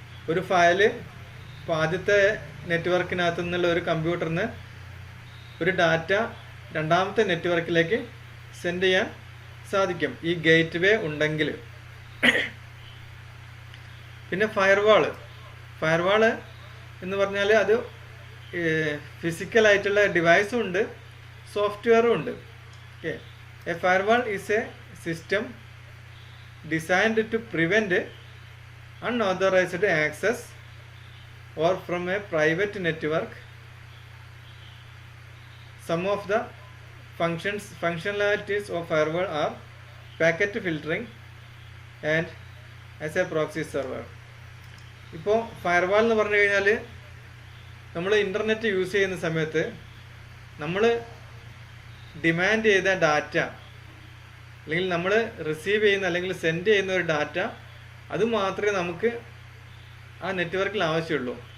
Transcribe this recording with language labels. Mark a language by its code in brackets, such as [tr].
[ml] ഒരു ഫയല് ഇപ്പോൾ ആദ്യത്തെ നെറ്റ്വർക്കിനകത്തു നിന്നുള്ള ഒരു കമ്പ്യൂട്ടറിന് ഒരു ഡാറ്റ രണ്ടാമത്തെ നെറ്റ്വർക്കിലേക്ക് സെൻഡ് ചെയ്യാൻ സാധിക്കും ഈ ഗേറ്റ് വേ ഉണ്ടെങ്കിൽ. പിന്നെ ഫയർവാള് എന്ന് പറഞ്ഞാൽ അത് ഫിസിക്കലായിട്ടുള്ള ഡിവൈസും ഉണ്ട്, സോഫ്റ്റ്വെയറും ഉണ്ട്. Okay, [en] A firewall is a system designed to prevent unauthorized access or from a private network. Some of the functionalities of firewall are packet filtering and as a proxy server. [ml] ഇപ്പോൾ firewall എന്ന് പറഞ്ഞു കഴിഞ്ഞാൽ നമ്മൾ internet use ചെയ്യുന്ന സമയത്ത് നമ്മൾ demand ചെയ്ത data അല്ലെങ്കിൽ നമ്മൾ റിസീവ് ചെയ്യുന്ന അല്ലെങ്കിൽ സെൻഡ് ചെയ്യുന്ന ഒരു ഡാറ്റ അത് മാത്രമേ നമുക്ക് ആ നെറ്റ്വർക്കിൽ ആവശ്യമുള്ളൂ.